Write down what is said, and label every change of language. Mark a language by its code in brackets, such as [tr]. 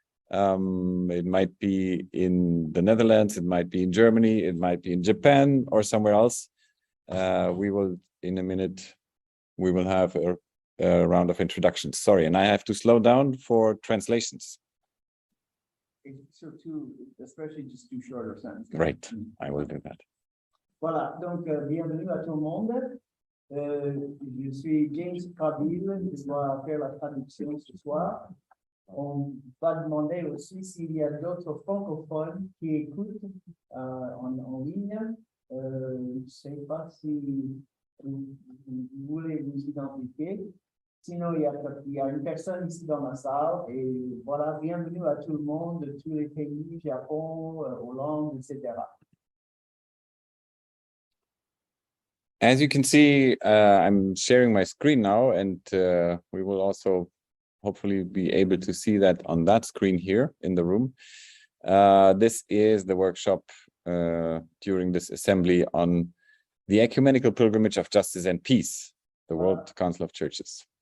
[en] It might be in the Netherlands, it might be in Germany, it might be in Japan or somewhere else. We will, in a minute, we will have a round of introductions. Sorry, and I have to slow down for translations. So especially just do shorter sentences. Right, I will do that. [fr] Voilà, donc bienvenue à tout le monde. Je suis James Kabil, je dois faire la traduction ce soir. On va demander aussi s'il y a d'autres francophones qui écoutent en ligne. Je ne sais pas si vous voulez vous identifier. Sinon, il y a une personne ici dans la salle. Et voilà, bienvenue à tout le monde de tous les pays, Japon, Hollande, etc. [en] As you can see, I'm sharing my screen now, and we will also hopefully be able to see that on that screen here in the room. This is the workshop during this assembly on the Ecumenical Pilgrimage of Justice and Peace, the World Council of Churches.